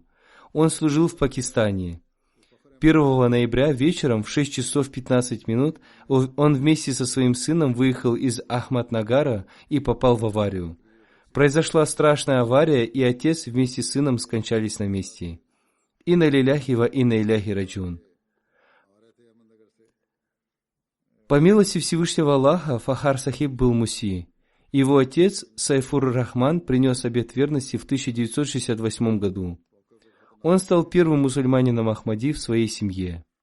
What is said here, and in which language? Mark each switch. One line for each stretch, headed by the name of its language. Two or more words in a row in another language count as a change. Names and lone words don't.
Russian: Он служил в Пакистане. 1 ноября вечером в 6 часов 15 минут он вместе со своим сыном выехал из Ахмаднагара и попал в аварию. Произошла страшная авария, и отец вместе с сыном скончались на месте.
Arabic: إنا لله وإنا إليه راجعون.
Russian: По милости Всевышнего Аллаха, Фахар Сахиб был муси. Его отец, Сайфур Рахман, принес обет верности в 1968 году. Он стал первым мусульманином Ахмади в своей семье.